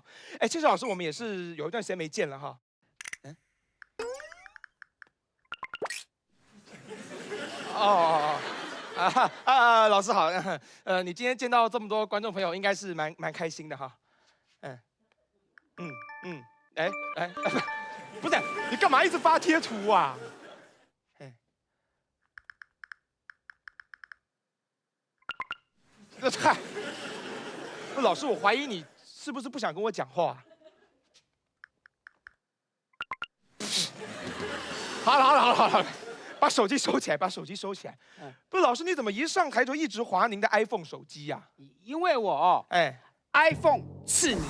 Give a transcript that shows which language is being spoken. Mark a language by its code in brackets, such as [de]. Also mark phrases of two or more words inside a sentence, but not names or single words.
[zh] 哎，慶生老師，我們也是有一段時間沒見了哈。老師好，你今天見到這麼多觀眾朋友，應該是蠻開心的哈。不是，你幹嘛一直發貼圖啊？嗨，老師，我懷疑你是不是不想跟我講話？好了，把手機收起來，把手機收起來。不是，老師，你怎麼一上台就一直滑您的 iPhone 手機呀？因為我iPhone 刺你